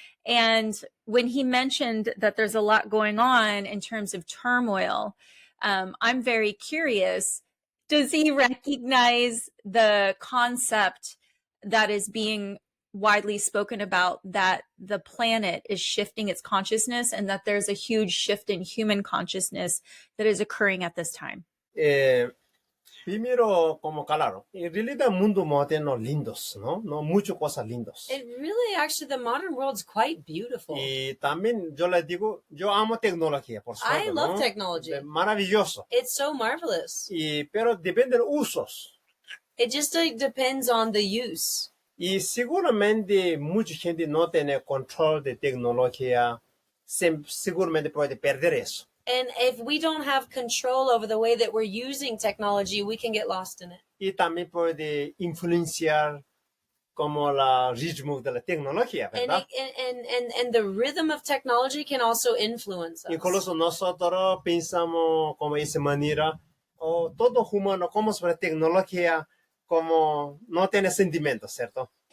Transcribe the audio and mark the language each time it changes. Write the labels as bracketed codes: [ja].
[en] And when he mentioned that there's a lot going on in terms of turmoil, I'm very curious, does he recognize the concept that is being widely spoken about, that the planet is shifting its consciousness and that there's a huge shift in human consciousness that is occurring at this time? [es] Primero, como claro, en realidad el mundo moderno lindos, ¿no? No, muchas cosas lindos. [en] It really, actually, the modern world's quite beautiful. [es] Y también yo les digo, yo amo tecnología, por supuesto, [en] I love ¿no? technology. [es] Maravilloso. [en] It's so marvelous. [es] Pero depende de los usos. [en] It just depends on the use. [es] Y seguramente mucha gente no tiene control de tecnología, seguramente puede perder eso. [en] And if we don't have control over the way that we're using technology, we can get lost in it. [es] Y también puede influenciar como el ritmo de la tecnología, ¿verdad? [en] And the rhythm of technology can also influence us. [es] Incluso nosotros pensamos como esa manera, todo humano como sobre tecnología, como no tiene sentimientos, ¿cierto?